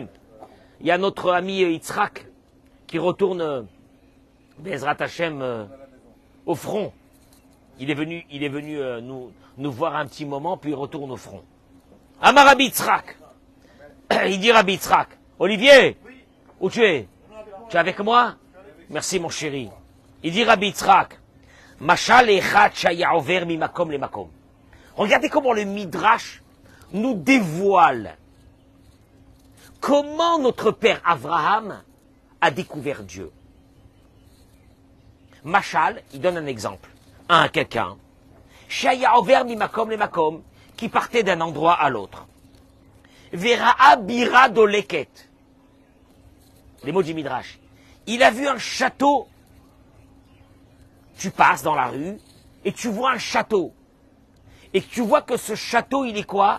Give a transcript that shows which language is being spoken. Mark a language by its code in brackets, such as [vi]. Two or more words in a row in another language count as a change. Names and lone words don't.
[fr] Il y a notre ami Yitzhak qui retourne [he] בעזרת השם [fr] au front. Il est venu nous voir un petit moment, puis il retourne au front. [he] אמר רבי יצחק. [fr] Il dit Rabbi Yitzhak. Olivier, où tu es? Tu es avec moi? Merci mon chéri. Il dit [he] רבי יצחק. משל אחד שהיה עובר ממקום למקום. [fr] Regardez comment le Midrash nous dévoile comment notre père Avraham a découvert Dieu. Mashal, il donne un exemple. Quelqu'un. [he] שהיה עובר ממקום למקום, [fr] qui partait d'un endroit à l'autre. [he] וראה בירה דולקת. [fr] Les mots du Midrash. Il a vu un château. Tu passes dans la rue et tu vois un château. Et tu vois que ce château, il est quoi?